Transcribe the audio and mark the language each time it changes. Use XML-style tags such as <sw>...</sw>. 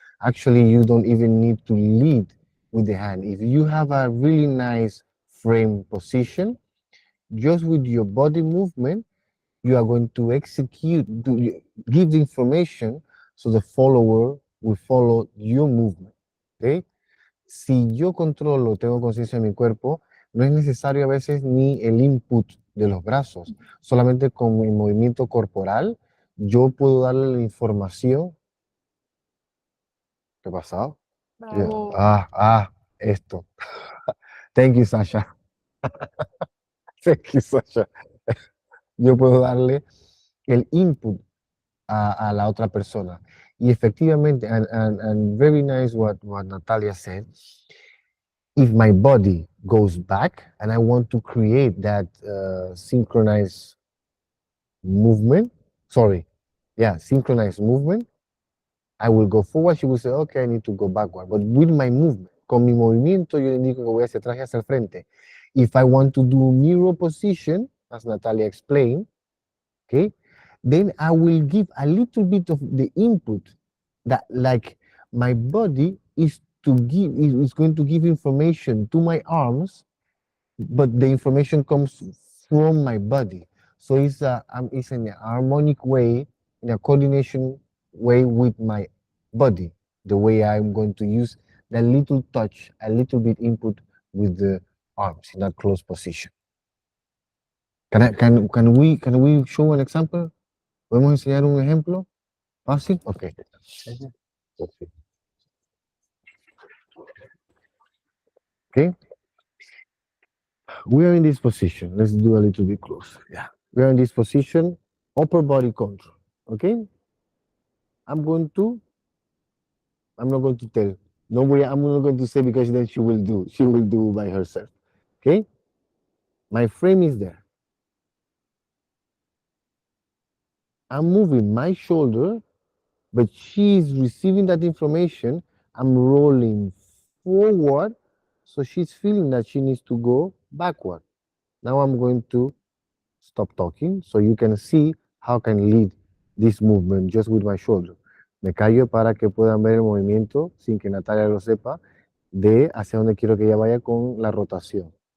<en>Actually, you don't even need to lead with the hand. If you have a really nice frame position, just with your body movement, you are going to give the information so the follower will follow your movement. ¿Okay?</en> <es>Si yo controlo, tengo conciencia de mi cuerpo, no es necesario a veces ni el input de los brazos, solamente con mi movimiento corporal yo puedo darle la información. ¿Qué ha pasado? Bravo. Esto.</es> <en>Thank you, Sasha. Thank you, Sasha.</en> <es>Yo puedo darle el input a la otra persona. Y efectivamente,</es> <en>and very nice what Natalia said, if my body goes back and I want to create that synchronized movement, synchronized movement, I will go forward. She will say, okay, I need to go backward. But with my movement,</en> <es>con mi movimiento, yo le indico que voy hacia atrás y hacia el frente.</es> <en>If I want to do mirror position, as Natalia explained, okay, then I will give a little bit of the input that, like, my body is going to give information to my arms, but the information comes from my body. So it's in a harmonic way, in a coordination way with my body, the way I'm going to use that little touch, a little bit input with the arms in that close position. Can we show an example?</en> <es>¿Podemos enseñar un ejemplo fácil?</es> <en>Okay. Okay. We are in this position. Let's do a little bit closer. Yeah. We are in this position, upper body control. Okay. I'm going to, I'm not going to tell. No way, I'm not going to say because then she will do by herself. Okay. My frame is there. I'm moving my shoulder, but she's receiving that information. I'm rolling forward, so she's feeling that she needs to go backward. Now I'm going to stop talking so you can see how I can lead this movement just with my shoulder.</en> <es>Me callo para que puedan ver el movimiento sin que Natalia lo sepa de hacia dónde quiero que ella vaya con la rotación.</es>